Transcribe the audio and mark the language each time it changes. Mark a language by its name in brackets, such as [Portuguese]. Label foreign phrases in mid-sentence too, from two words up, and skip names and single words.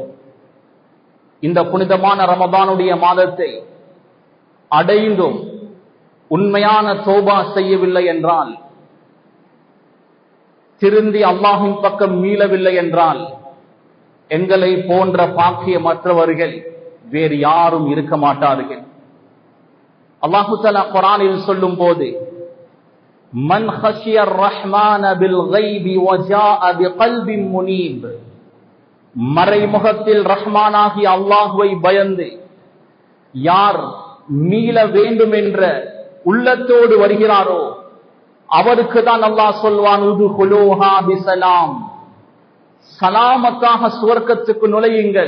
[Tamil] இந்த புனிதமான ரமதானுடைய மாதத்தை அடைந்தும் உண்மையான தௌபா செய்யவில்லை என்றால், திருந்தி அல்லாஹ்வின் பக்கம் மீளவில்லை என்றால், எங்களை போன்ற பாக்கியமற்றவர்கள் வேறு யாரும் இருக்க மாட்டார்கள். அல்லாஹு தஆலா குர்ஆனில் சொல்லும் போது, [Arabic] من خشي الرحمن بالغيب وجاء بقلب منيب, [Tamil] மறைமுகத்தில் ரஹ்மானாகி அல்லாஹ்வை பயந்து யார் மீள வேண்டும் என்ற உள்ளத்தோடு வருகிறாரோ அவருக்கு தான் அல்லாஹ் சொல்வான், [Arabic] ادخلوها بسلام, [Tamil] சலாமத்தாக சுவர்க்கத்துக்கு நுழையுங்கள்.